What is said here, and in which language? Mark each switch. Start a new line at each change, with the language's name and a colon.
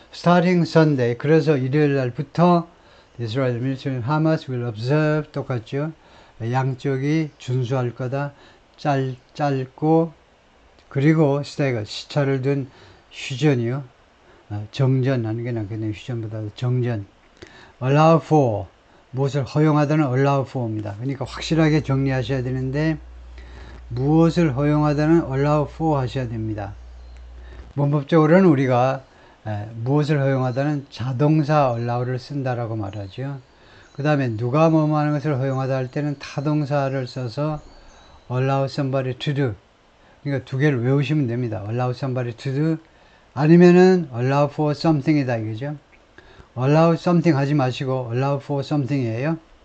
English: Starting Sunday,
Korean: 그래서 일요일 날부터
English: Israel military and Hamas will observe,
Korean: 똑같죠. 양쪽이 준수할 거다. 짧고 그리고 stagger, 시차를 둔 휴전이요. 정전 하는 게 낫겠네요. 휴전보다 정전. allow for, 무엇을 허용하다는 allow for입니다. 그러니까 확실하게 정리하셔야 되는데 무엇을 허용하다는 allow for 하셔야 됩니다. 문법적으로는 우리가 무엇을 허용하다는 자동사 allow를 쓴다라고 말하죠. 그 다음에 누가 뭐뭐 하는 것을 허용하다 할 때는 타동사를 써서
English: allow somebody to do,
Korean: 그러니까 두 개를 외우시면 됩니다.
English: allow somebody to do
Korean: 아니면은
English: allow for something
Korean: 이다 이거죠. allow something 하지 마시고
English: allow for something
Korean: 이에요.